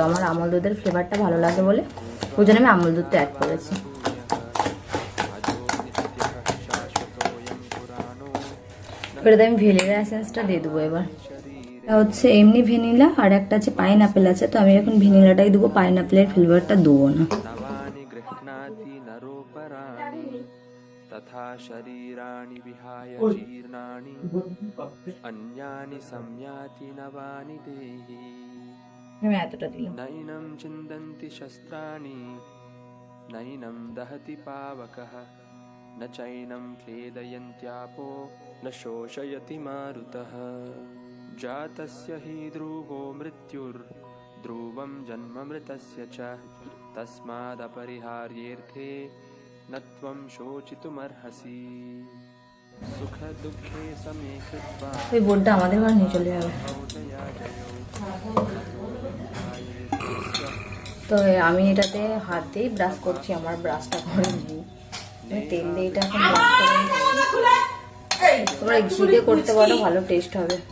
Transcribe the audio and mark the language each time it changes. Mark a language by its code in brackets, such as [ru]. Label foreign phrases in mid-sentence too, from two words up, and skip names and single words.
[bn] আমার আমল দুধের ফ্লেভারটা ভালো লাগে বলে ওই জন্য আমি আমল দুধটা অ্যাড করেছি। এবারে আমি ভ্যানিলা এসেন্সটা দিয়ে দেবো। এবার হচ্ছে এমনি ভ্যানিলা, আর একটা আছে পাইনঅ্যাপেল আছে। তো আমি এখন ভ্যানিলাটাই দেবো, পাইনঅ্যাপেলের ফ্লেভারটা দেবো না। [sa] तथा शरीराणि विहाय जीर्णानि अन्यानि संयाति नवानि देहि नैनं चिन्दन्ति शस्त्राणि नैनं दहति पावकः न चैनं क्लेदयन्त्यापो न शोषयति मारुतः जातस्य हि ध्रुवो मृत्युर्ध्रुवं जन्ममृतस्य च तस्मादपरिहार्येऽर्थे नत्वं शोचितुमर्हसि सुख दुःखे समे कृत्वा [bn] ওই বোর্ডটা আমাদের ঘরে নিয়ে চলে যাবে। তো আমি এটাতে হাত দিয়ে ব্রাশ করছি, আমার ব্রাশটা ঘরে নেই, তেল দিয়ে এটা এখন ব্রাশ করে নিচ্ছি। তোমরা ঘি দিয়ে করতে পারো, ভালো টেস্ট হবে।